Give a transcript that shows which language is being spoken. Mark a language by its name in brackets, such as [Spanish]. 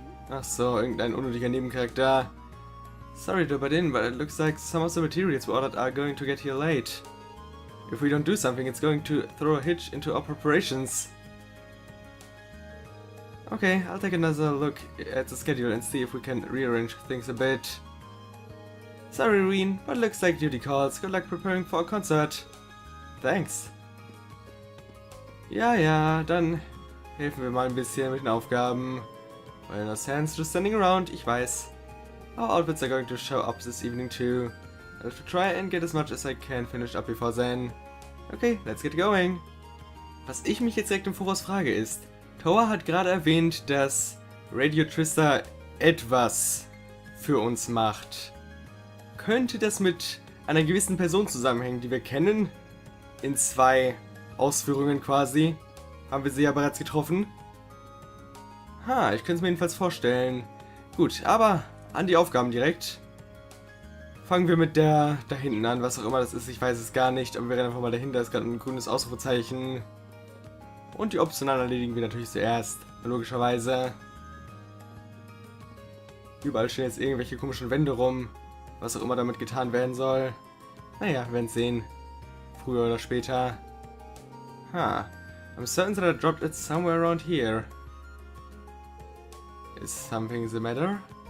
[German] Ach so, irgendein unnötiger Nebencharakter. [English] Sorry to butt in, but it looks like some of the materials we ordered are going to get here late. If we don't do something, it's going to throw a hitch into our preparations. Okay, I'll take another look at the schedule and see if we can rearrange things a bit. Sorry, Reen, but looks like duty calls. Good luck preparing for a concert. Thanks. [German] Ja, dann helfen wir mal ein bisschen mit den Aufgaben. [English] Well, no sense just standing around, [German] ich weiß. [English] Our outfits are going to show up this evening too. I'll have to try and get as much as I can finished up before then. Okay, let's get going. [German] Was ich mich jetzt direkt im Voraus frage ist, Thors hat gerade erwähnt, dass Radio Trista etwas für uns macht. Könnte das mit einer gewissen Person zusammenhängen, die wir kennen? In 2 Ausführungen quasi. Haben wir sie ja bereits getroffen. Ich könnte es mir jedenfalls vorstellen. Gut, aber an die Aufgaben direkt. Fangen wir mit der da hinten an, was auch immer das ist, ich weiß es gar nicht, aber wir rennen einfach mal dahinter, ist gerade ein grünes Ausrufezeichen. Und die optionalen erledigen wir natürlich zuerst, logischerweise. Überall stehen jetzt irgendwelche komischen Wände rum, was auch immer damit getan werden soll. Naja, wir werden es sehen. Früher oder später. [English] I'm certain that I dropped it somewhere around here. Is something the matter?